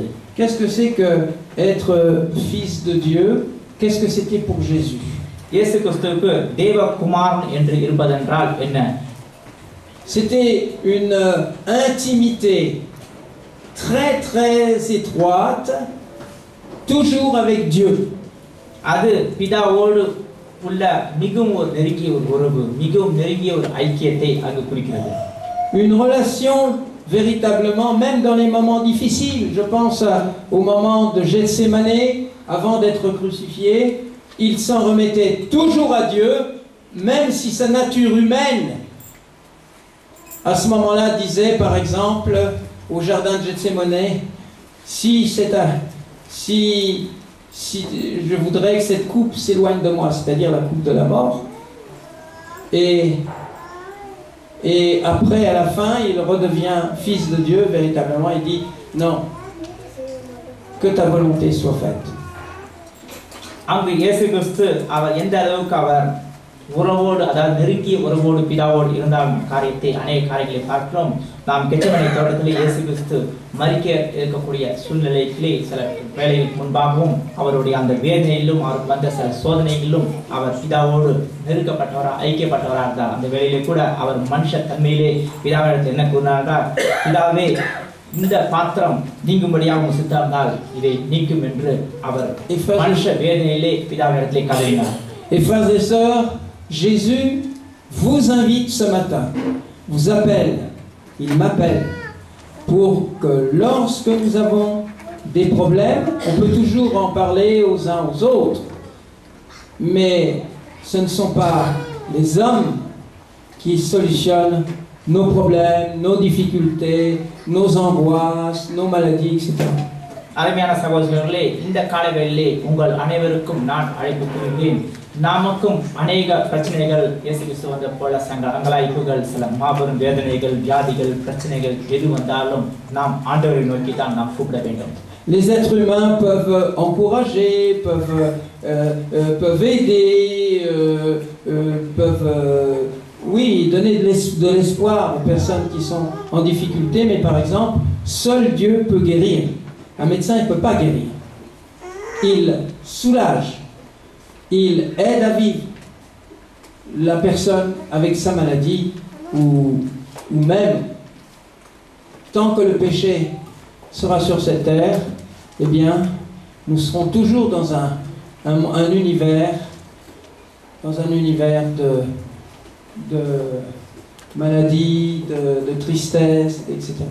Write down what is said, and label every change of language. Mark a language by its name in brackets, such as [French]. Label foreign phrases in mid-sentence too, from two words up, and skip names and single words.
[French] Qu'est-ce que c'est que être fils de Dieu? Qu'est-ce que c'était pour Jésus? [Tamil] இயேசு கிறிஸ்துவுக்கு தேவகுமாரன் என்று இருப்பதென்றால் என்ன? [French] C'était une intimité très très étroite, toujours avec Dieu. [Tamil] அது பிதாவோடு உள்ள மிகவும் ஒரு நெருங்கிய ஒரு உறவு, மிகவும் நெருங்கிய ஒரு ஐக்கியத்தை அங்கு குறிக்கிறது. [French] Une relation véritablement, même dans les moments difficiles. Je pense au moment de Gethsémané, avant d'être crucifié, il s'en remettait toujours à Dieu, même si sa nature humaine, à ce moment-là, disait par exemple au jardin de Gethsémané, si je voudrais que cette coupe s'éloigne de moi, c'est-à-dire la coupe de la mort, et après, à la fin, il redevient fils de Dieu, véritablement, il dit, non, que ta volonté soit faite. [Tamil] அங்கு இயேசு கிறிஸ்து அவர் எந்த அளவுக்கு அவர் உறவோடு, அதாவது நெருங்கிய உறவோடு பிதாவோடு இருந்தால் காரியத்தை, அநேக காரியங்களை பார்க்கிறோம். நாம் கெச்சமனை தோட்டத்திலே இயேசு கிறிஸ்து மரிக்க இருக்கக்கூடிய சூழ்நிலையிலே சில வேளைகளுக்கு முன்பாகவும் அவருடைய அந்த வேதனையிலும் அவருக்கு வந்த சில சோதனைகளிலும் அவர் பிதாவோடு நெருக்கப்பட்டவராக, ஐக்கியப்பட்டவராக இருந்தார். அந்த வேளையிலே கூட அவர் மனுஷ தன்மையிலே பிதாவிடத்தில் என்ன கூறினார்? பிதாவே, இந்த பாத்திரம் நீங்கும்படியாக சித்தம்னால் இதை நீக்கும் என்று அவர் மனுஷ வேதனையிலே பிதாவிடத்திலே கதறினார். [French] Et frères et sœurs, Jésus vous invite ce matin, vous appelle, il m'appelle, pour que lorsque nous avons des problèmes, on peut toujours en parler aux uns aux autres, mais ce ne sont pas les hommes qui solutionnent nos problèmes, nos difficultés, nos angoisses, nos maladies, etc. [Tamil] அருமையான சகோதரர்களே, இந்த காலவேளையிலே உங்கள் அனைவருக்கும் நான் அழைப்பு கூறுகிறேன். நமக்கும் அநேக பிரச்சனைகள் இயேசு கிறிஸ்து வந்த போல அங்கலாய்ப்புகள், சில மாபெரும் வேதனைகள், வியாதிகள், பிரச்சனைகள் எது வந்தாலும் நாம் ஆண்டவரை நோக்கி தான் நாம் கூப்பிட வேண்டும். [French] Les êtres humains peuvent encourager, peuvent aider, peuvent donner de l'espoir aux personnes qui sont en difficulté, mais par exemple, seul Dieu peut guérir. Un médecin ne peut pas guérir. Il soulage, il aide à vivre la personne avec sa maladie, ou même, tant que le péché sera sur cette terre, eh bien, nous serons toujours dans un univers de maladie, de tristesse, etc.